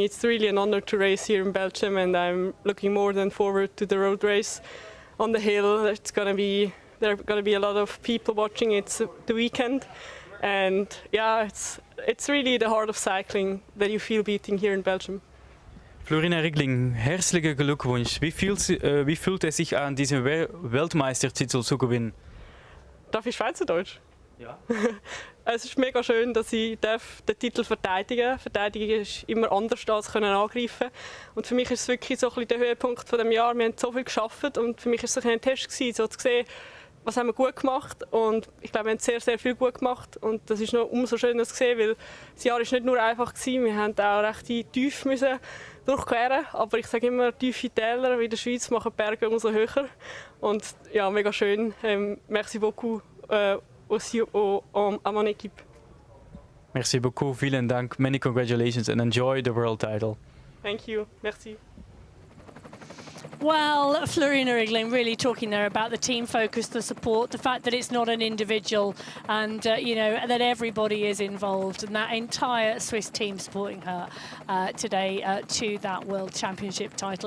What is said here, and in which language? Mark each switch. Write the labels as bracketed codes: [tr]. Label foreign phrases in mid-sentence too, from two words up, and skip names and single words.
[en] It's really an honor to race here in Belgium, and I'm looking more than forward to the road race on the hill. There are going to be a lot of people watching. It's the weekend, and yeah, it's really the heart of cycling that you feel beating here in Belgium. [de] Florina Rickling, herzlichen Glückwunsch. Wie fühlt es sich an, diesen Weltmeistertitel zu gewinnen? Darf ich Schweizerdeutsch? Ja. [gsw] Es ist mega schön, dass ich den Titel verteidigen darf. Verteidigen ist immer anders als angreifen. Und für mich ist es wirklich so ein bisschen der Höhepunkt von dem Jahr. Wir haben so viel geschafft und für mich ist es ein Test gewesen, so zu sehen, was haben wir gut gemacht. Und ich glaube, wir haben sehr, sehr viel gut gemacht. Und das ist noch umso schöner zu sehen, weil das Jahr ist nicht nur einfach gewesen. Wir haben auch recht tief müssen durchqueren. Aber ich sage immer, tiefe Täler wie in der Schweiz machen Berge umso höher. Und ja, mega schön. [fr] Merci beaucoup aussi à mon équipe. Merci beaucoup, [de] vielen Dank. [en] Many congratulations and enjoy the world title. Thank you. Merci. Well, Florina Rickling really talking there about the team focus, the support, the fact that it's not an individual, and you know, that everybody is involved, and that entire Swiss team supporting her today to that World Championship title.